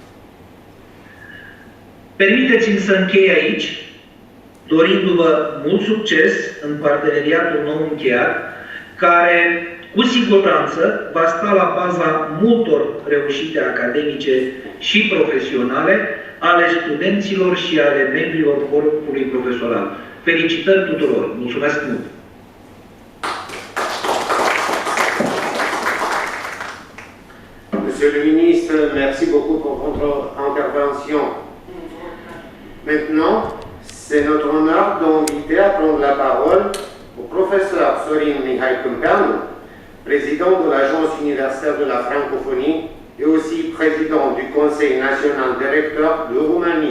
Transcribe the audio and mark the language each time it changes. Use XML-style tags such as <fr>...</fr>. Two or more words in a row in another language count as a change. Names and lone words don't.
<ro>Permiteți-mi să închei aici, dorindu-vă mult succes în parteneriatul nou încheiat, care cu siguranță va sta la baza multor reușite academice și profesionale ale studenților și ale membrilor corpului profesoral. Felicitări tuturor! Mulțumesc mult!</ro> <fr>Monsieur le ministre, merci beaucoup pour votre intervention. Maintenant, c'est notre honneur d'inviter à prendre la parole au professeur Sorin Mihai Câmpeanu, président de l'Agence universitaire de la francophonie et aussi président du Conseil national des recteurs de Roumanie.</fr>